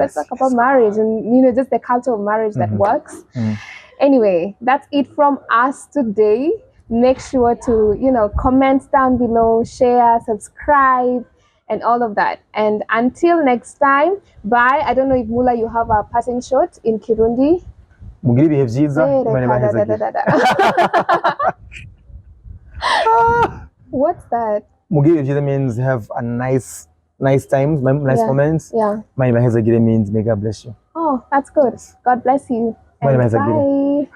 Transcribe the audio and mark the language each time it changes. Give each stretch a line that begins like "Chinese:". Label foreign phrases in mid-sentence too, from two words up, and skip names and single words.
English: Let's talk about marriage and just the culture of marriage that works. Anyway, that's it from us today. Make sure to comment down below, share, subscribe, and all of that. And until next time, bye. I don't know if Mula, you have a passing shot in Kirundi.
Rundi: Mugiri bihe byiza.
English: What's that?
Rundi: Mugiri bihe byiza
English: means have a nice times, nice moments. Yeah.
Rundi: Mani mahezagire
English: means may God bless you. Oh, that's good. God bless you. And bye.